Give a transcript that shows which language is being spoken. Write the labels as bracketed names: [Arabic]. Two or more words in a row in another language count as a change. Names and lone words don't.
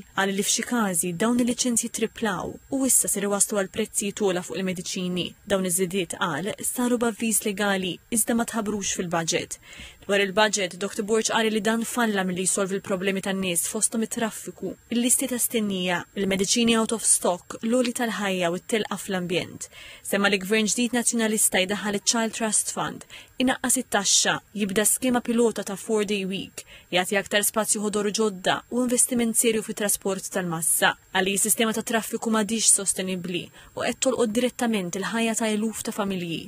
[Maltese] Qal li f'xi każi dawn il-liċenzji triplaw u issa ser iwasslu għal prezzi tola fuq il-mediċini. Dawn iż-żidiet qal saru b'avviż legali iżda ma tħabrux fil-budget. Dwar il-budget, Dr. Borg qal li dan falla milli jsolvi l-problemi tan-nies fosthom it-traffiku, il-listi ta' stennija, il-mediċini [English] out of stock, [Maltese] l-oli tal-ħajja u t-telqa fl-ambjent. Semma li gvern ġdid nazzjonalista jdaħħal iċ-Child Trust Fund, inaqqas it-taxxa, jibda skema pilota ta' [English] 4-day week, [Maltese] jagħti aktar spazju ħodor ġodda u investiment serju fit-trasport tal-massa. Għalli s-sistema ta' traffiku m'għadix sostenibbli u qed tolqod direttament il-ħajja ta' eluf ta' familji.